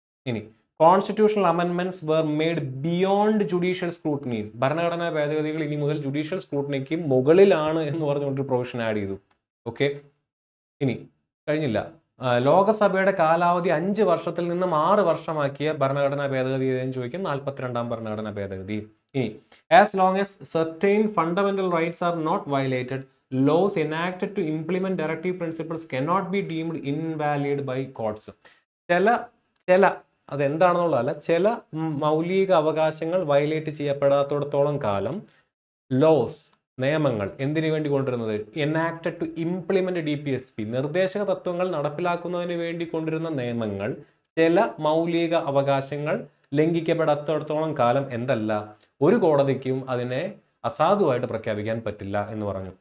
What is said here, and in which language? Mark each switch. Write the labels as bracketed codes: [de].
[en] ഇനി constitutional അമെൻമെന്റ്സ് were made beyond judicial scrutiny. [ml] ഭരണഘടനാ ഭേദഗതികൾ ഇനി മുതൽ ജുഡീഷ്യൽ സ്ക്രൂട്ടിനിക്ക് മുകളിലാണ് എന്ന് പറഞ്ഞുകൊണ്ട് പ്രൊവിഷൻ ആഡ് ചെയ്തു. ഓക്കെ, ഇനി കഴിഞ്ഞില്ല. ലോകസഭയുടെ കാലാവധി 5 വർഷത്തിൽ നിന്നും 6 വർഷമാക്കിയ ഭരണഘടനാ ഭേദഗതി ഏതെന്ന് ചോദിക്കും. 42ാം ഭരണഘടനാ ഭേദഗതി. [en] ഇനി as long as certain fundamental rights are not violated, laws enacted to implement directive principles cannot be deemed invalid by courts. [ml] ചില അതെന്താണെന്നുള്ളതല്ല, ചില മൗലിക അവകാശങ്ങൾ വയലേറ്റ് ചെയ്യപ്പെടാത്തിടത്തോളം കാലം ലോസ്, നിയമങ്ങൾ എന്തിനു വേണ്ടി കൊണ്ടുവരുന്നത്? [en] enacted to implement DPSP, [ml] നിർദ്ദേശക തത്വങ്ങൾ നടപ്പിലാക്കുന്നതിന് വേണ്ടി കൊണ്ടുവരുന്ന നിയമങ്ങൾ ചില മൗലിക അവകാശങ്ങൾ ലംഘിക്കപ്പെടാത്തിടത്തോളം കാലം എന്തല്ല, ഒരു കോടതിക്കും അതിനെ അസാധുവായിട്ട് പ്രഖ്യാപിക്കാൻ പറ്റില്ല എന്ന് പറഞ്ഞു.